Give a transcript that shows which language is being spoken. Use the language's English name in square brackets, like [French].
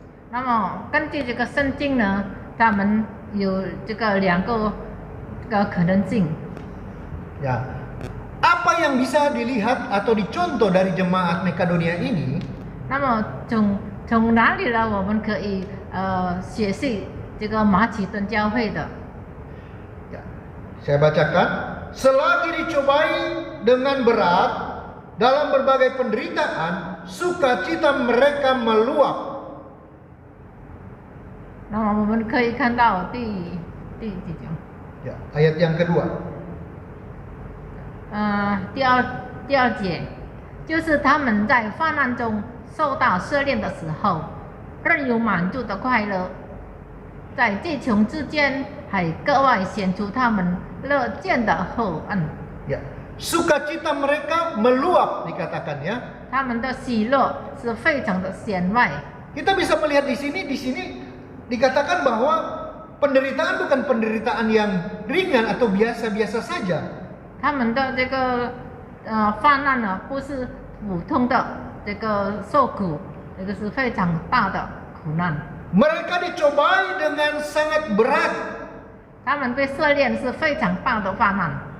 [Chinese] 那么根据这个圣经呢，他们有这个两个可能性。 [Indonesian] Ya, apa yang bisa dilihat atau dicontoh dari jemaat Makedonia ini? [Chinese] 那么从哪里呢？我们可以学习这个马其顿教会的。 [Indonesian] Ya, saya bacakan. Selagi dicobai dengan berat dalam berbagai penderitaan, sukacita mereka meluap. [Chinese] 那么我们可以看到第几章？ [Indonesian] Ya, ayat yang kedua. [Chinese] 第二节，就是他们在患难中受到试炼的时候，仍有满足的快乐，在这穷之间还格外显出他们乐见的厚恩。 [Indonesian] Ya, sukacita mereka meluap dikatakan ya. [Chinese] 他们的喜乐是非常的显外。 [Indonesian] Kita bisa melihat di sini dikatakan bahwa penderitaan bukan penderitaan yang ringan atau biasa-biasa saja. [Chinese] 他们的这个患难呢，不是普通的这个受苦，这个是非常大的苦难。 [Indonesian] Mereka dicobai dengan sangat berat [Chinese] 他们被试炼是非常大的患难，